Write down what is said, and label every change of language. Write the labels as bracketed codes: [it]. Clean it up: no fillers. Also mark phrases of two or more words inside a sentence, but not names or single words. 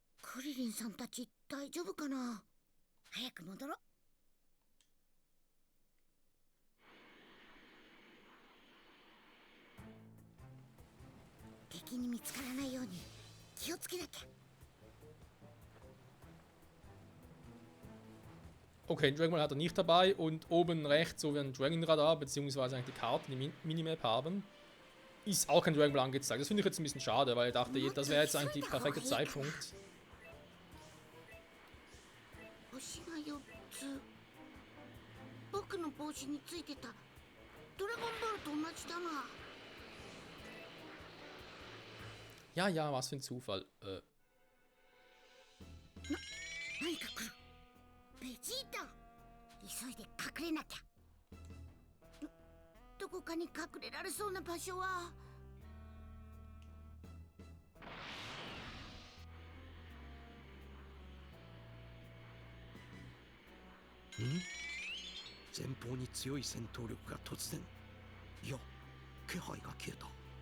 [ja] クリリンさんたち大丈夫かな。早く戻ろう。敵に見つからないように気をつけなきゃ。 [de] Okay, Dragon Ball hat er nicht dabei und oben rechts, wo wir ein Dragon Radar bzw. eigentlich die Karte, die Minimap haben, ist auch kein Dragon Ball angezeigt. Das finde ich jetzt ein bisschen schade, weil ich dachte, das wäre jetzt eigentlich der perfekte Zeitpunkt. [ja] 星が4つ。僕の帽子についてたドラゴンボールと同じだな。 [de] Ja, ja, was für ein Zufall. [ja] 何か来る。ベジータ、急いで隠れなきゃ。どこかに隠れられそうな場所は。前方に強い戦闘力が突然、いや気配が消えた。